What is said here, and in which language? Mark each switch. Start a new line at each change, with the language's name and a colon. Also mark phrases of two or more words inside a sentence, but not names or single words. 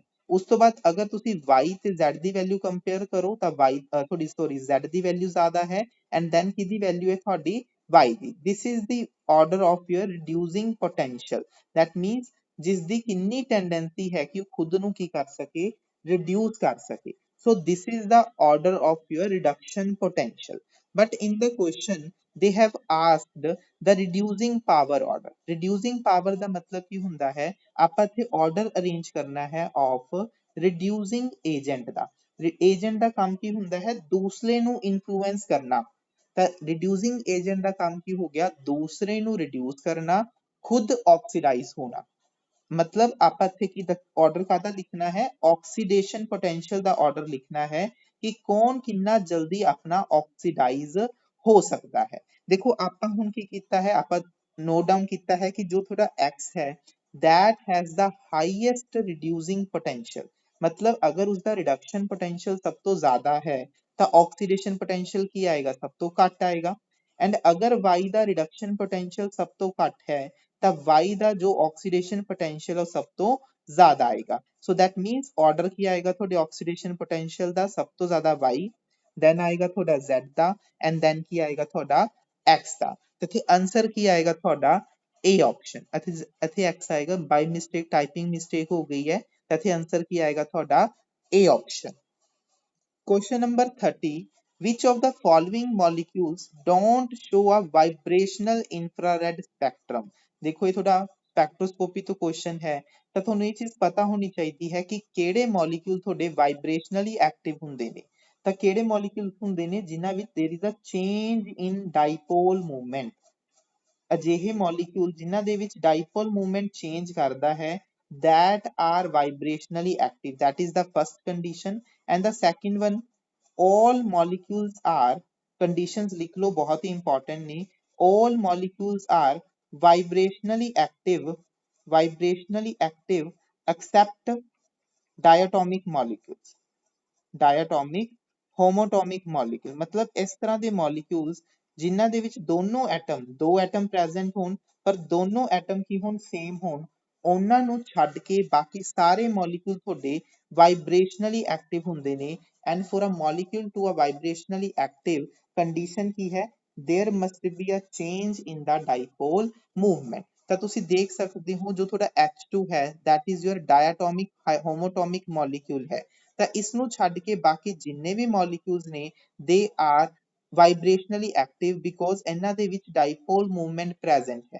Punjabi: ਉਸ ਤੋਂ ਬਾਅਦ ਅਗਰ ਤੁਸੀਂ y ਤੇ z ਦੀ ਵੈਲਿਊ ਕੰਪੇਅਰ ਕਰੋ ਤਾਂ ਤੁਹਾਡੀ ਸੋਰੀ z ਦੀ ਵੈਲਿਊ ਜ਼ਿਆਦਾ ਹੈ
English: and then
Punjabi: ਕਿਹਦੀ ਵੈਲਿਊ ਹੈ ਤੁਹਾਡੀ y ਦੀ।
English: This is the order of your reducing potential. that means
Punjabi: ਜਿਸ ਦੀ ਕਿੰਨੀ ਟੈਂਡੈਂਸੀ ਹੈ ਕਿ ਉਹ ਖੁਦ ਨੂੰ ਕੀ ਕਰ ਸਕੇ, ਰਿਡਿਊਸ ਕਰ ਸਕੇ।
English: So this is the order of your reduction potential. But in the question they have asked the reducing power order. Reducing power
Punjabi: ਦਾ ਮਤਲਬ ਕੀ ਹੁੰਦਾ ਹੈ, ਆਪਾਂ ਇੱਥੇ
English: order arrange
Punjabi: ਕਰਨਾ ਹੈ
English: of reducing agent
Punjabi: ਦਾ। agent ਦਾ ਕੰਮ ਕੀ ਹੁੰਦਾ ਹੈ, ਦੂਸਰੇ ਨੂੰ influence ਕਰਨਾ। ਤਾਂ
English: reducing agent
Punjabi: ਦਾ ਕੰਮ ਕੀ ਹੋ ਗਿਆ, ਦੂਸਰੇ ਨੂੰ reduce ਕਰਨਾ, ਖੁਦ oxidize ਹੋਣਾ।
Hindi: मतलब आप
Punjabi: ਇੱਥੇ ਕੀ ਆਰਡਰ ਕਾਹਦਾ ਲਿਖਣਾ ਹੈ, ਆਕਸੀਡੇਸ਼ਨ ਪੋਟੈਂਸ਼ੀਅਲ ਦਾ ਆਰਡਰ ਲਿਖਣਾ ਹੈ ਕਿ ਕੌਣ ਕਿੰਨਾ ਜਲਦੀ ਆਪਣਾ ਆਕਸੀਡਾਈਜ਼ ਹੋ ਸਕਦਾ ਹੈ। ਦੇਖੋ ਆਪਾਂ ਹੁਣ ਕੀ ਕੀਤਾ ਹੈ, ਆਪਾਂ
English: note down
Punjabi: ਕੀਤਾ ਹੈ ਕਿ ਜੋ ਤੁਹਾਡਾ x ਹੈ
English: that has the highest reducing potential।
Hindi: मतलब अगर उसका
English: reduction potential
Hindi: सब तो ज्यादा है तो
English: oxidation potential
Hindi: की आएगा सब तो घट आएगा।
Punjabi: एंड अगर y ਦਾ
English: reduction potential
Punjabi: ਸਭ ਤੋਂ ਘੱਟ ਹੈ ਤਾਂ y ਦਾ ਜੋ
English: oxidation potential
Punjabi: ਉਹ ਸਭ ਤੋਂ ਜ਼ਿਆਦਾ ਆਏਗਾ।
English: so that means
Punjabi: ਆਰਡਰ ਕੀ ਆਏਗਾ ਤੁਹਾਡੇ
English: oxidation potential
Punjabi: ਦਾ, ਸਭ ਤੋਂ ਜ਼ਿਆਦਾ y, ਦੈਨ ਆਏਗਾ ਤੁਹਾਡਾ z ਦਾ
English: and then
Punjabi: ਕੀ ਆਏਗਾ ਤੁਹਾਡਾ x ਦਾ। ਇੱਥੇ ਆਨਸਰ ਕੀ ਆਏਗਾ ਤੁਹਾਡਾ A ਆਪਸ਼ਨ। ਇੱਥੇ x ਆਏਗਾ,
English: by mistake typing mistake
Punjabi: ਹੋ ਗਈ ਹੈ, ਇੱਥੇ ਆਨਸਰ ਕੀ ਆਏਗਾ ਤੁਹਾਡਾ A ਆਪਸ਼ਨ।
English: Question number 30. Which of the following molecules don't show a vibrational infrared spectrum?
Hindi: देखो ये थोड़ा स्पेक्ट्रोस्कोपी तो क्वेश्चन है,
Punjabi: ਤਾਂ ਤੁਹਾਨੂੰ ਇਹ ਚੀਜ਼ ਪਤਾ ਹੋਣੀ ਚਾਹੀਦੀ ਹੈ ਕਿ ਕਿਹੜੇ ਮੋਲੀਕਿਊਲ ਤੁਹਾਡੇ
English: vibrationally active
Punjabi: ਹੁੰਦੇ ਨੇ। ਤਾਂ ਕਿਹੜੇ ਮੋਲੀਕਿਊਲ ਹੁੰਦੇ ਨੇ ਜਿਨ੍ਹਾਂ ਵਿੱਚ
English: there is a change in dipole movement.
Punjabi: ਅਜਿਹੇ ਮੋਲੀਕਿਊਲ ਜਿਨ੍ਹਾਂ ਦੇ ਵਿੱਚ
English: dipole movement change
Punjabi: ਕਰਦਾ ਹੈ
English: that are vibrationally active, that is the first condition। and the second one, all molecules are, conditions
Hindi: लिख लो बहुत ही
English: important ने, all molecules are vibrationally active, vibrationally active except diatomic molecules। diatomic homoatomic molecule
Hindi: मतलब इस तरह के मॉलिक्यूल्स
Punjabi: ਜਿਨ੍ਹਾਂ ਦੇ ਵਿੱਚ ਦੋਨੋਂ ਐਟਮ, ਦੋ ਐਟਮ ਪ੍ਰੈਜ਼ੈਂਟ ਹੋਣ ਪਰ ਦੋਨੋਂ ਐਟਮ ਕੀ ਹੋਣ ਸੇਮ ਹੋਣ, ਉਹਨਾਂ ਨੂੰ ਛੱਡ ਕੇ ਬਾਕੀ ਸਾਰੇ ਮੋਲੀਕਿਊਲ ਤੁਹਾਡੇ
English: vibrationally active
Punjabi: ਹੁੰਦੇ ਨੇ।
English: and for a molecule to a vibrationally active condition
Punjabi: ਕੀ ਹੈ,
English: there must be a change in the dipole movement.
Punjabi: ਤਾਂ ਤੁਸੀਂ ਦੇਖ ਸਕਦੇ ਹੋ ਜੋ ਤੁਹਾਡਾ H2 ਹੈ
English: that is your diatomic homoatomic molecule
Punjabi: ਹੈ, ਤਾਂ ਇਸ ਨੂੰ ਛੱਡ ਕੇ ਬਾਕੀ ਜਿੰਨੇ ਵੀ ਮੋਲੀਕਿਊਲਸ ਨੇ
English: they are vibrationally active because
Punjabi: ਇਹਨਾਂ ਦੇ ਵਿੱਚ
English: dipole movement present
Punjabi: ਹੈ।